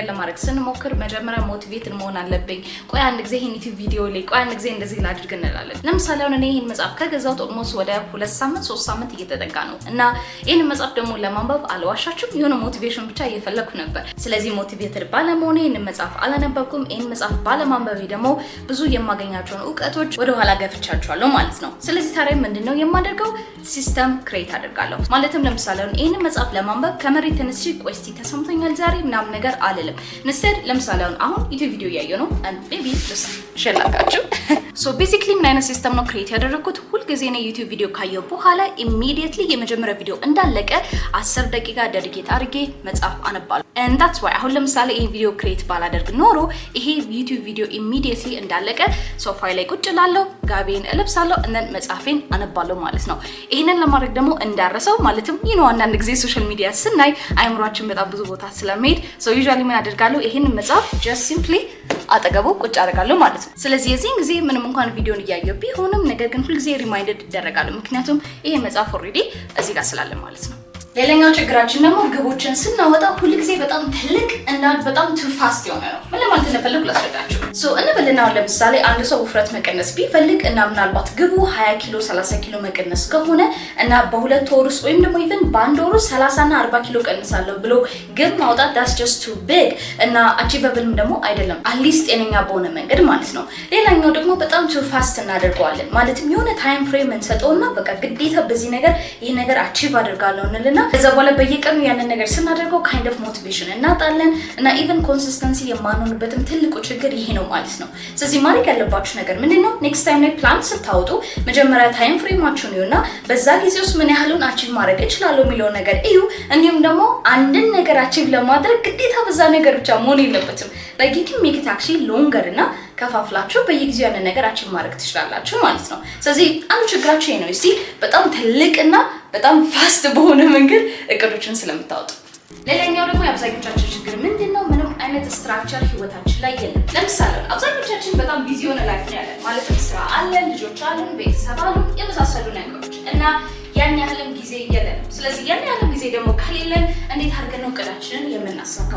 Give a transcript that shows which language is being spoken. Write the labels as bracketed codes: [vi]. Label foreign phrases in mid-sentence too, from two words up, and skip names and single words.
[am] ለማድረግ ስንሞክር መጀመሪያ ሞቲቬትን መሆን አለብኝ፣ ቆይ አንድ ጊዜ ይሄን ዩቲዩብ ቪዲዮ ላይ ቆይ አንድ ጊዜ እንደዚህ ላድርግ እንላለን። ለምሳሌ አሁን እኔ ይሄን መጽሐፍ ከገዛሁት ኦልሞስት ወደ 2 ሳምንት 3 ሳምንት እየተጠጋ ነው እና ይሄን መጽሐፍ ደግሞ ለማንበብ አልዋሻችሁም የሆነ ሞቲቬሽን ብቻ እየፈለኩ ነበር። ስለዚህ ሞቲቬትድ ባለመሆኔ ይሄን መጽሐፍ አላነበብኩም። ይሄን መጽሐፍ ባለማንበቤ ደግሞ ብዙ የማገኛቸውን እውቀቶች ወደ ኋላ ገፍቻቸዋለሁ ማለት ነው። ስለዚህ ታዲያ ምንድነው የማደርገው? [en] system create [am] አደርጋለሁ ማለት ለምሳሌ ይሄን መጽሐፍ ለማንበብ ከመሬት ተነስቼ ቆይ እስቲ ተሰምቶኛል ዛሬ ምናምን ነገር አልልም። ኢንስቴድ ለምሳሌ አሁን ዩቲዩብ ቪዲዮ ያየሁ ነው [en] and maybe just [am] ሸላካችሁ [en] so basically [am] ምን አይነት ሲስተም ነው ክሬት ያደረኩት? ሁሉ ጊዜ ነው ዩቲዩብ ቪዲዮ ካየሁ በኋላ immediately የመጀመሪያ ቪዲዮ እንዳለቀ 10 ደቂቃ ዴዲኬት አድርጌ መጽሐፍ አነባለሁ [en] and that's why [am] አሁን ለምሳሌ ይሄን ቪዲዮ ክሬት ባላደርግ ኖሮ ይሄ ዩቲዩብ ቪዲዮ immediately እንዳለቀ ሶፋይ ላይ ቁጭ እላለሁ፣ ጋቤን እለብሳለሁ እና መጽሐፌን አነባለሁ ማለት ነው። ይሄንን ለማድረግ ደግሞ እንዳረሰው ማለትም አንዳንድ ጊዜ [en] social media [am] ስናይ አይምሯችን በጣም ብዙ ቦታ ስለሚሄድ ዩዥዋሊ ምን አደርጋለሁ? ይሄንን መጽሐፍ [en] just simply [am] አጠገቡ ቁጭ አደርጋለሁ ማለት ነው። ስለዚህ የዚህን ጊዜ ምንም እንኳን ቪዲዮን እያየሁ ቢሆንም ነገር ግን ሁልጊዜ ሪማይንድድ ይደረጋለሁ፣ ምክንያቱም ይሄ መጽሐፍ ኦልሬዲ እዚህ ጋር ስላለ ማለት ነው። ሌላኛው ችግራችን ደግሞ ግቦችን ስናወጣ ሁልጊዜ በጣም ትልቅ እና በጣም [en] too fast [am] የሆነ ነው። ምን ለማለት እንደፈለኩ ላስረዳችሁ። እንበልና ለምሳሌ አንድ ሰው ውፍረት መቀነስ ቢፈልግ እና ምናልባት ግቡ 20 ኪሎ 30 ኪሎ መቀነስ ከሆነ እና በ2 ወር ውስጥ ወይም ደግሞ ኢቭን በአንድ ወር ውስጥ 30 እና 40 ኪሎ ቀንሳለሁ ብሎ ግብ ማውጣት [en] that's just too big [am] እና achievable ደግሞ አይደለም፣ አትሊስት ጤነኛ በሆነ መንገድ ማለት ነው። ሌላኛው ደግሞ በጣም [en] too fast [am] እናደርገዋለን። ማለትም የሆነ [en] time frame [am] እንሰጠውና በቃ ግዴታ በዚህ ነገር ይሄ ነገር አቺቭ አደርጋለሁ እንልና ከዛ በኋላ በየቀኑ ያንን ነገር ስናደርገው [en] kind of motivation [am] እናጣለን እና [en] even consistency [am] የማንሆንበትም ትልቁ ችግር ይሄ ነው ማለት ነው። ስለዚህ ማድረግ ያለባችሁ ነገር ምንድነው? [en] next time [am] ላይ ፕላን ስታወጡ መጀመሪያ ታይም ፍሬማችሁን ይዩና በዛ ጊዜ ውስጥ ምን ያህሉን አቺቭ ማድረግ እችላለሁ የሚለው ነገር እዩ። እንዲሁም ደግሞ አንድን ነገር አቺቭ ለማድረግ ግዴታ በዛ ነገር ብቻ መሆን የለበትም። [en] like you can make it actually longer [am] እና ከፋፍላችሁ በየጊዜው ያንን ነገር አቺቭ ማድረግ ትችላላችሁ ማለት ነው። ስለዚህ አንዱ ችግራችሁ ይሄ ነው። እስቲ በጣም ትልቅና በጣም ፋስት በሆነ መንገድ እቅዶችን ስለምታወጡ። ሌላኛው ደግሞ የአብዛኞቻችን ችግር ምንድነው? ምንም አይነት ስትራክቸር ህይወታችን ላይ የለም። ለምሳሌ አብዛኞቻችን በጣም ቢዚ ሆነ ላይፍ ነው ያለን። ማለት ስራ አለን፣ ልጆች አሉን፣ ቤተሰብ አሉን፣ የመሳሰሉ ነገሮች እና ያን ያህልም ጊዜ የለንም። ስለዚህ ያን ያህልም ጊዜ ደግሞ ከሌለን እንዴት አድርገን ነው እቅዳችንን የምናሳካው?